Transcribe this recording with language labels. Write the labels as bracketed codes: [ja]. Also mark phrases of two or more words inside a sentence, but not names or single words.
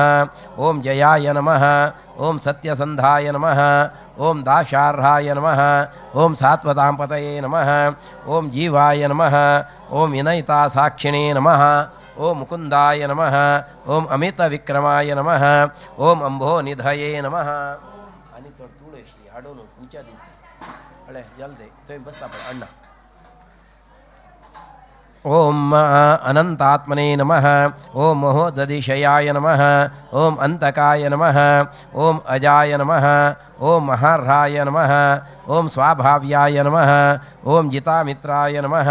[sa] ಓಂ ಜಯಾಯ ನಮಃ. ಓಂ ಸತ್ಯಸಂಧಾಯ ನಮಃ. ಓಂ ದಾಶಾರ್ಹಾಯ ನಮಃ. ಓಂ ಸಾತ್ವತಾಂಪತಯೇ ನಮಃ. ಓಂ ಜೀವಾಯ ನಮಃ. ಓಂ ವಿನಯಿತಾ ಸಾಕ್ಷಿಣೇ ನಮಃ. ಓಂ ಮುಕುಂದಾಯ ನಮಃ. ಓಂ ಅಮಿತ ವಿಕ್ರಮಾಯ ನಮಃ. ಓಂ ಅಂಭೋ ನಿಧಯೇ ನಮಃ. [kok] आणि थोडं तुळशी हाडून खुंच्या दिती अळे जल्दी थंय बसता पळय अण्णा. [sa] ಓಂ ಅನಂತಾತ್ಮನೇ ನಮಃ. ಓಂ ಮಹೋದಧಿಶಯಾಯ ನಮಃ. ಓಂ ಅಂತಕಾಯ ನಮಃ. ಓಂ ಅಜಾಯ ನಮಃ. ಓಂ ಮಹಾರ್ಹಾಯ ನಮಃ. ಓಂ ಸ್ವಾಭಾವ್ಯಾಯ ನಮಃ. ಓಂ ಜಿತಾಮಿತ್ರಾಯ ನಮಃ.